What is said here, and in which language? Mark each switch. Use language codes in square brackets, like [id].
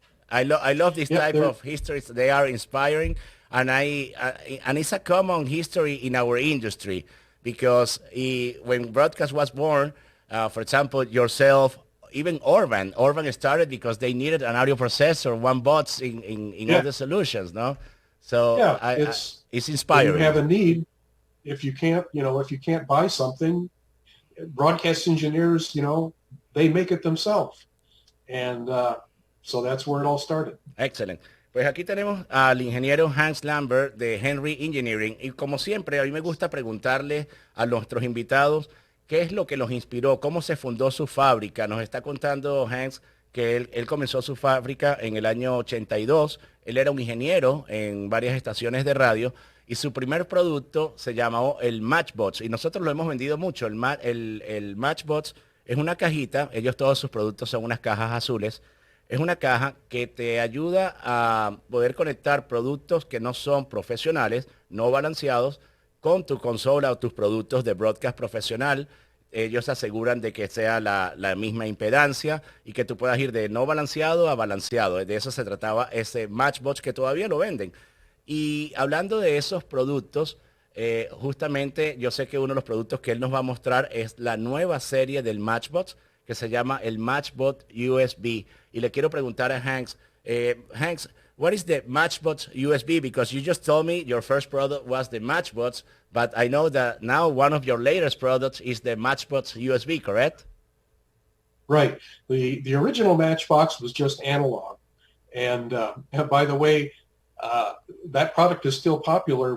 [en] I love this type of histories. They are inspiring, and and it's a common history in our industry, because when broadcast was born, for example, yourself, even Orban started because they needed an audio processor, one bots in all the solutions, no? So it's inspiring. When you have a need, if you can't buy something, broadcast engineers, they make it themselves. And so that's where it all started. Excellent. [es] Pues aquí tenemos al ingeniero Hank Landsberg de Henry Engineering, y como siempre a mí me gusta preguntarle a nuestros invitados qué es lo que los inspiró, cómo se fundó su fábrica. Nos está contando Hank que él comenzó su fábrica en el año 82. Él era un ingeniero en varias estaciones de radio y su primer producto se llamó el Matchbox, y nosotros lo hemos vendido mucho. El Matchbox es una cajita, todos sus productos son unas cajas azules. Es una caja que te ayuda a poder conectar productos que no son profesionales, no balanceados, con tu consola o tus productos de broadcast profesional. Ellos aseguran de que sea la misma impedancia y que tú puedas ir de no balanceado a balanceado. De eso se trataba ese Matchbox, que todavía lo venden. Y hablando de esos productos, justamente yo sé que uno de los productos que él nos va a mostrar es la nueva serie del Matchbox, que se llama el Matchbox USB. Y le quiero preguntar a Hanks, [en] what is the Matchbox USB? Because you just told me your first product was the Matchbox, but I know that now one of your latest products is the Matchbox USB, correct? Right. The original Matchbox was just analog. And by the way, that product is still popular.